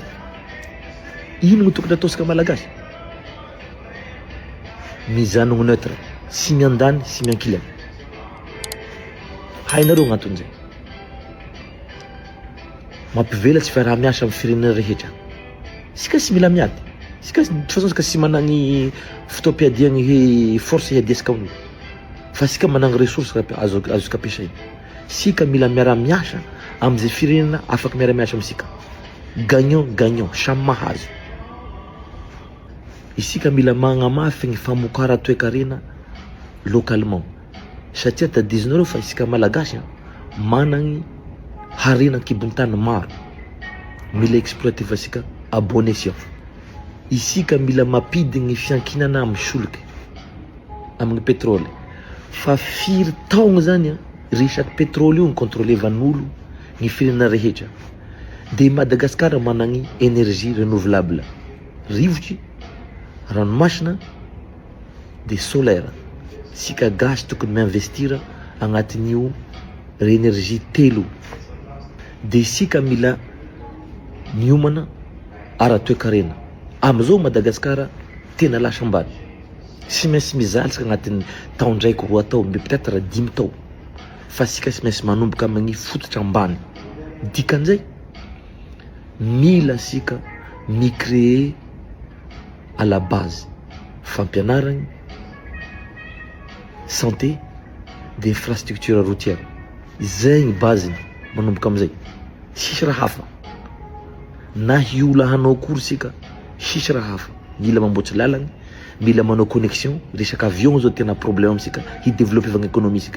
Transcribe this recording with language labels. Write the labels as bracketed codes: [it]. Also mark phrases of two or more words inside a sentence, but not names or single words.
[mg] Ino no tokony ataosika malagasy? Mizanogno neutre, sy miandany sy miankilany. Hainareo gn'anton'izay. Mampivelatsy fiaraha-miasa amin'ny firenena rehetra. Sika sy mila miady. Sika [fr] de toute façon [mg] sika sy managny fotoam-piadiagny hoe force hiadiasika amin'io. Fa sika managny ressources azoko ampiasaina. Sika mila miara-miasa amin'izay firenena afaka miara-miasa amin'sika. Gagnant, samy mahazo. Isika mila magnamafy ny famokara toe-karena localement. Satria tadiazinareo fa isika malagasy managny harena kibon-tany maro. Mila exploiter fa sika [fr] à bon escient. [mg] Isika mila mampidi ny fiankinana amin'ny solika, amin'ny pétrole. Fa firy taogno zany resaky pétrole io ny contrôlevan'olo ny firenena rehetra. De Madagasikara managny [fr] énergie renouvelable, [mg] rivotry, ranomasina, de solaire. Sika gasy tokony miinvestira agnatin'io énergie telo. De sika mila miomana ara-toe-karena. Amizao Madagasikara tena lasa ambany. Sy maintsy mizalitsika agnatin'ny taon-draiky roa tao, peut-être 10 tao. Fa sika sy maintsy manomboka amin'ny fototra ambany. Dikan'izay mila sika mi-créer [fr] à la base [mg] fampianaragny, santé, de [fr] infrastructure routière. [mg] Zay ny baziny manomboka amizay. sisy raha hafa. Na hiola hanao akory sika, sisy raha hafa. Mila mamboatsy lalagna, mila manao connexion, resaka avion zao tena problème amsika, hideveloppe vagna économie sika.